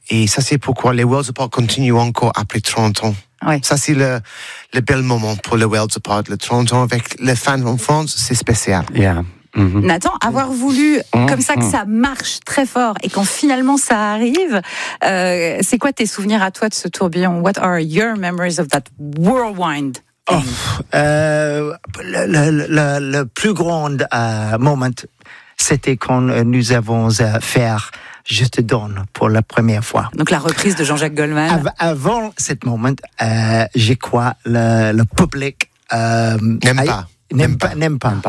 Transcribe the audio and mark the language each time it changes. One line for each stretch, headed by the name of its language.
French: Et ça, c'est pourquoi les Worlds Apart continuent encore après 30 ans. Oui. Ça, c'est le bel moment pour les Worlds Apart. Le 30 ans avec les fans en France, c'est spécial.
English: Yeah. Mm-hmm.
French: Nathan, avoir voulu comme ça que ça marche très fort et quand finalement ça arrive, c'est quoi tes souvenirs à toi de ce tourbillon?
English: What are your memories of that whirlwind?
French: Le plus grand moment... C'était quand nous avons fait « Je te donne » pour la première fois. Donc la reprise de Jean-Jacques Goldman. Avant ce moment, je crois que le public n'aime pas.